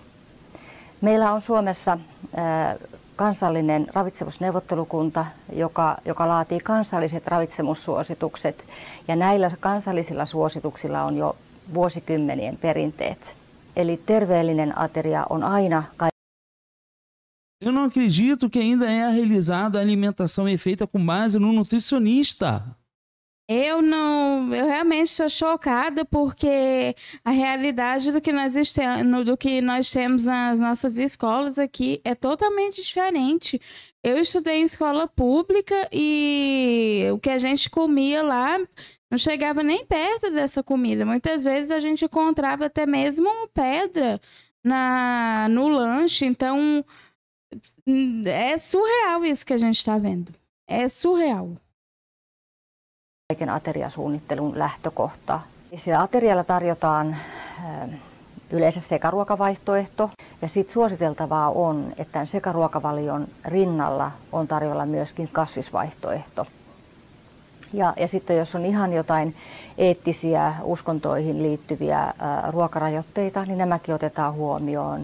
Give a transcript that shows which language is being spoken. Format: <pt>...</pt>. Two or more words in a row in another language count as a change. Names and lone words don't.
<fi>Meillä on Suomessa kansallinen ravitsemusneuvottelukunta, joka laatii kansalliset ravitsemussuositukset. Ja näillä kansallisilla suosituksilla on jo vuosikymmenien perinteet. Eli terveellinen ateria on aina.</fi> <pt>Eu não acredito que ainda é realizada a alimentação é feita com base no nutricionista. Eu realmente estou chocada porque a realidade do que nós temos nas nossas escolas aqui é totalmente diferente. Eu estudei em escola pública e o que a gente comia lá não chegava nem perto dessa comida. Muitas vezes a gente encontrava até mesmo pedra no lanche. Então, é surreal isso que a gente está vendo. É surreal.</pt> <fi>Kaiken ateriasuunnittelun lähtökohta. Siellä aterialla tarjotaan yleensä sekaruokavaihtoehto ja sitten suositeltavaa on, että tämän sekaruokavalion rinnalla on tarjolla myöskin kasvisvaihtoehto. Ja sitten jos on ihan jotain eettisiä uskontoihin liittyviä ruokarajoitteita, niin nämäkin otetaan huomioon.</fi>